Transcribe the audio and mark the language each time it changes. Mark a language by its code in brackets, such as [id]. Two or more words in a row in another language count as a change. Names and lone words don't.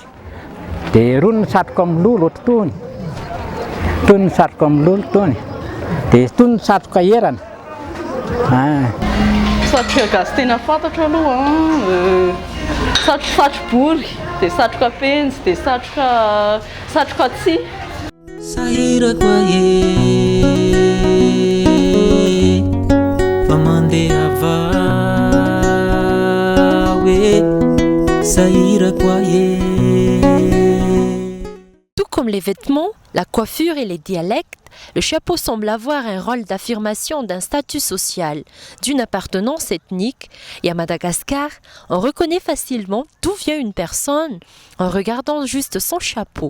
[mg] Dia roy ny satroka milolo ohatry tony. Tony ny satroka milolo tony. Dia tony ny satroka erana. Satroka gasy tena fantatra aloha satrobory, dia satroka penjy, dia satroka tsihy. Sahira kwa ye Pamandeha vawe Sahira kwa ye. [fr] Tout comme les vêtements, la coiffure et les dialectes, le chapeau semble avoir un rôle d'affirmation d'un statut social, d'une appartenance ethnique, et à Madagascar, on reconnaît facilement d'où vient une personne en regardant juste son chapeau.